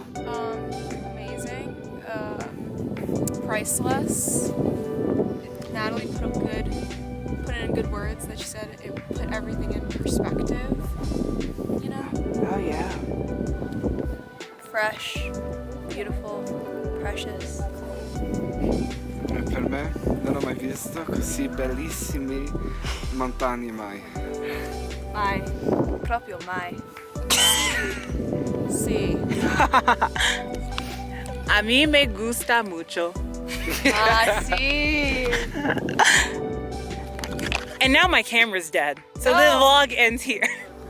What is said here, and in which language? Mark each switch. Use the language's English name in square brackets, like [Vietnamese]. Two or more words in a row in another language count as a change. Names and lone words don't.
[English] Amazing. Priceless. Natalie put it in good words that she said it put everything in perspective. You know? Oh yeah. Fresh, beautiful, precious. [Italian] Per me non ho mai visto così bellissime montagne mai. Mai. Proprio mai. [Spanish] Sí. A mí me gusta mucho. Ah, sí. [English] And now my camera's dead, so the vlog ends here.